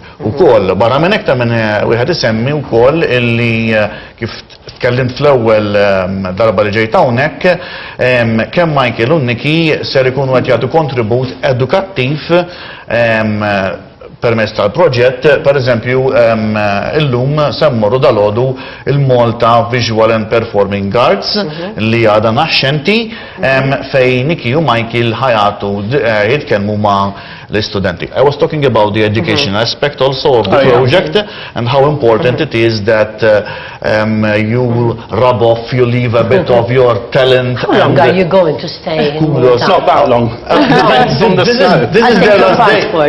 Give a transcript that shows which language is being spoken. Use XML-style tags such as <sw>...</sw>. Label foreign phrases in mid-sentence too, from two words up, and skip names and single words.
<mt>Ukoll barra minn hekk minn wieħed isemmi wkoll illi kif tkellimt fl-ewwel darba li ġejt hawnhekk kemm Michael u Nicky ser ikunu qed jagħtu kontribut edukattiv permezz tal-proġett, per eżempju, illum semmorru dal-għodu il-Malta Visual and Performing Arts li għada naxxenti fej Nicky u Michael ħajatu jitkellmu ma' l-studenti.</mt> <en>I was talking about the education aspect also of the project and how important it is that you rub off, you leave a bit of your talent. How long are you going to stay in Malta? It's not that long. Depends on the snow. This is their last day.</en>